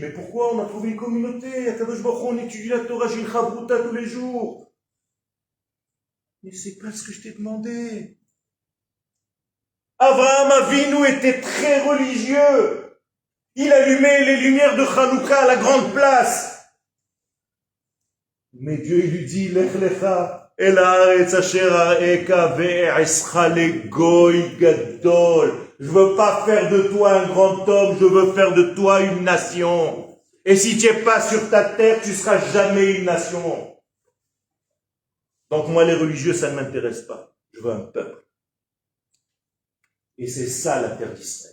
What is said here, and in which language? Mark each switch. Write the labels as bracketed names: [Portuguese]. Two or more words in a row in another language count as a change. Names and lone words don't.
[French] Mais pourquoi on a trouvé une communauté? Akadosh Baruch Hu, on étudie la Torah, j'ai une chabruta tous les jours. Mais c'est pas ce que je t'ai demandé. Abraham Avinu était très religieux. Il allumait les lumières de Hanouka à la grande place. Mais Dieu, il lui dit, [Hebrew] לך לך אל הארץ אשר אראך ואעשך לגוי גדול. [French] Je veux pas faire de toi un grand homme, je veux faire de toi une nation. Et si tu n'es pas sur ta terre, tu seras jamais une nation. Donc moi, les religieux, ça ne m'intéresse pas. Je veux un peuple. Et c'est ça la terre d'Israël.